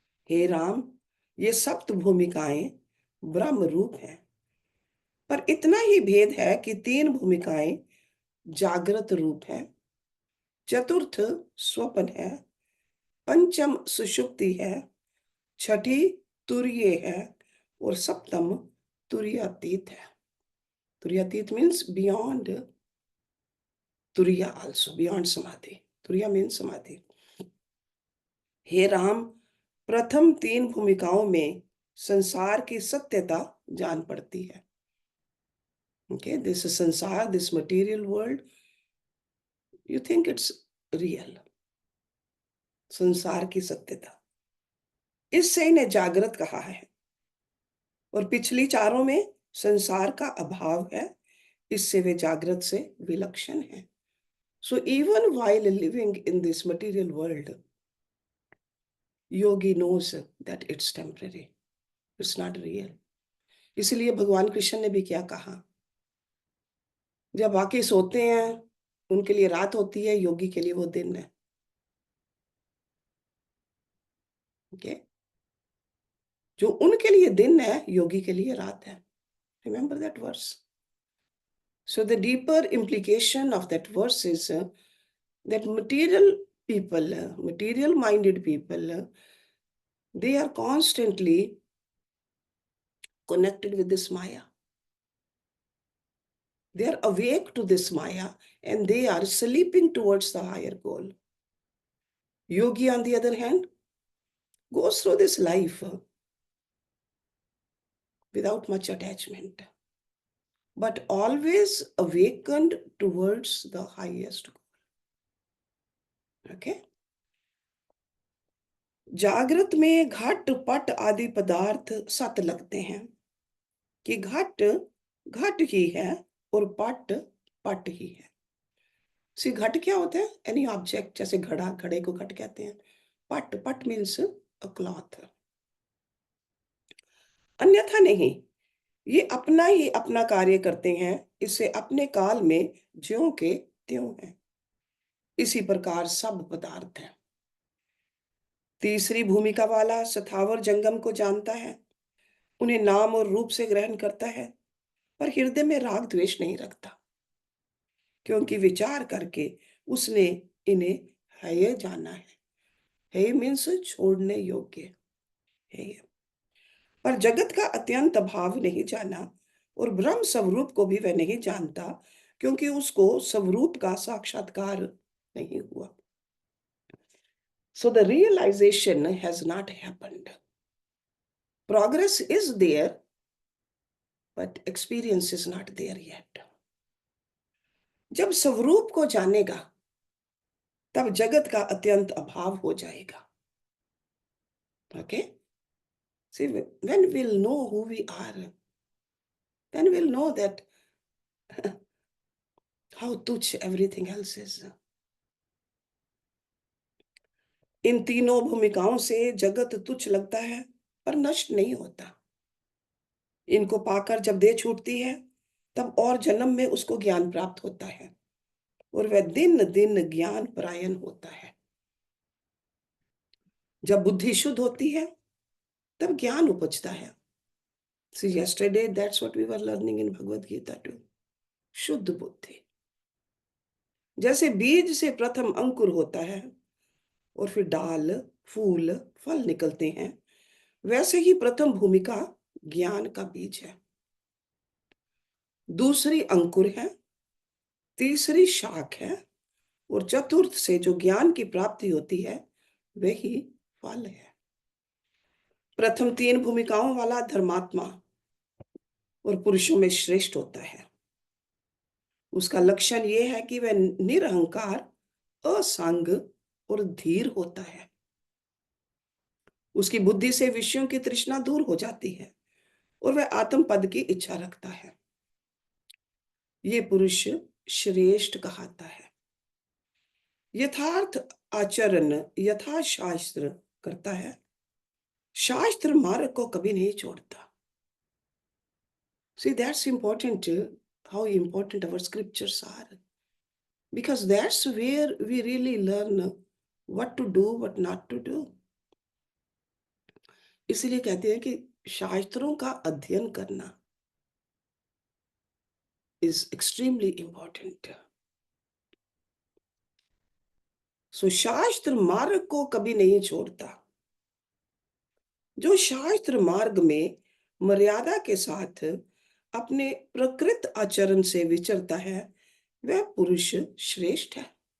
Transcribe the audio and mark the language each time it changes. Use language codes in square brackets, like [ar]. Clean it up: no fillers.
[hi] हे राम, ये सप्त भूमिकाएं ब्रह्म रूप हैं, पर इतना ही भेद है कि 3 भूमिकाएं जागृत रूप है, चतुर्थ स्वप्न है, पंचम सुषुप्ति है, छठी तुरीय है और सप्तम तुरीयातीत है. [en] तुरीयातीत means beyond turiya also, beyond samadhi. तुरीया means samadhi. [hi] हे राम, प्रथम 3 भूमिकाओं में संसार की सत्यता जान पड़ती है. [en] Okay, this is sansar, this material world. You think it's real. [hi] संसार की सत्यता, इससे इन्हें जागृत कहा है. और पिछली चारों में संसार का अभाव है, इससे वे जागृत से विलक्षण है. [en] So even while living in this material world, yogi knows that it's temporary. It's not real. [hi] इसलिए भगवान कृष्ण ने भी क्या कहा, जब बाकी सोते हैं उनके लिए रात होती है, योगी के लिए वो दिन है. [en] Okay? [hi] जो उनके लिए दिन है, योगी के लिए रात है. [en] Remember that verse. So the deeper implication of that verse is that material people, material-minded people, they are constantly connected with this Maya. They are awake to this Maya and they are sleeping towards the higher goal. Yogi, on the other hand, goes through this life without much attachment, but always awakened towards the highest goal. Okay? [hi] जागृत में घट पट आदि पदार्थ सत लगते हैं कि घट घट ही है और पट पट ही है. सी घट क्या होता है? [en] any object, [hi] जैसे घड़ा, घड़े को घट कहते हैं. पट पट [en] Means a cloth. [hi] अन्यथा नहीं, ये अपना ही अपना कार्य करते हैं, इससे अपने काल में ज्यों के त्यों है. इसी प्रकार सब पदार्थ है. तीसरी भूमिका वाला सथावर जंगम को जानता है, उन्हें नाम और रूप से ग्रहण करता है, पर हृदय में राग द्वेष नहीं रखता, क्योंकि विचार करके उसने इन्हें हेय जाना है. हेय मीन्स छोड़ने योग्य है. पर जगत का अत्यंत अभाव नहीं जाना और ब्रह्म स्वरूप को भी वह नहीं जानता, क्योंकि उसको स्वरूप का साक्षात्कार नहीं हुआ. [en] So the realization has not happened. Progress is there, but experience is not there yet. [hi] जब स्वरूप को जानेगा, तब जगत का अत्यंत अभाव हो जाएगा. [en] Okay? See, when we'll know who we are, then we'll know that how tuchh everything else is. [hi] इन तीनों भूमिकाओं से जगत तुच्छ लगता है, पर नष्ट नहीं होता. इनको पाकर जब देह छूटती है, तब और जन्म में उसको ज्ञान प्राप्त होता है और वह दिन दिन ज्ञान परायण होता है. जब बुद्धि शुद्ध होती है, तब ज्ञान उपजता है. [en] So yesterday, that's what we were learning in Bhagavad Gita too. [hi] शुद्ध बुद्धि. जैसे बीज से प्रथम अंकुर होता है और फिर डाल, फूल, फल निकलते हैं, वैसे ही प्रथम भूमिका ज्ञान का बीज है. दूसरी अंकुर है, तीसरी शाख है और चतुर्थ से जो ज्ञान की प्राप्ति होती है, वही फल है. प्रथम 3 भूमिकाओं वाला धर्मात्मा और पुरुषों में श्रेष्ठ होता है. उसका लक्षण ये है कि वह निरहंकार, असंग और धीर होता है। उसकी बुद्धि से विषयों की तृष्णा दूर हो जाती है और वह आत्म पद की इच्छा रखता है। ये पुरुष श्रेष्ठ कहलाता है। यथार्थ आचरण यथाशास्त्र करता है। शास्त्र मार्ग को कभी नहीं छोड़ता। [en] See, that's important, how important our scriptures are. Because that's where we really learn what to do, what not to do. [hi] इसलिए कहते हैं कि शास्त्रों का अध्ययन करना [en] is extremely important. [hi] So शास्त्र मार्ग को कभी नहीं छोड़ता। जो शास्त्र मार्ग में मर्यादा के साथ अपने प्रकृत आचरण से विचरता है, वह पुरुष श्रेष्ठ है।